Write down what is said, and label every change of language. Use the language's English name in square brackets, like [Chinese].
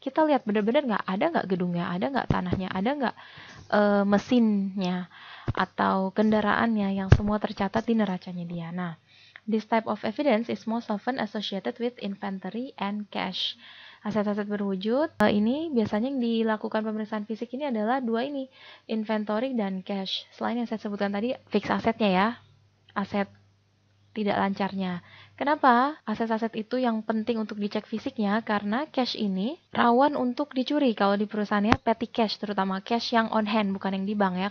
[Indonesian] Kita lihat benar-benar ada nggak gedungnya, ada nggak tanahnya, ada nggak mesinnya atau kendaraannya yang semua tercatat di neracanya dia. [English] Nah, this type of evidence is most often associated with inventory and cash. [Indonesian] Aset-aset berwujud ini biasanya yang dilakukan pemeriksaan fisik ini adalah dua ini, inventory dan cash. Selain yang saya sebutkan tadi, fixed asetnya ya, aset tidak lancarnya. Kenapa aset-aset itu yang penting untuk dicek fisiknya? Karena cash ini rawan untuk dicuri kalau di perusahaannya petty cash, terutama cash yang on hand, bukan yang di bank ya.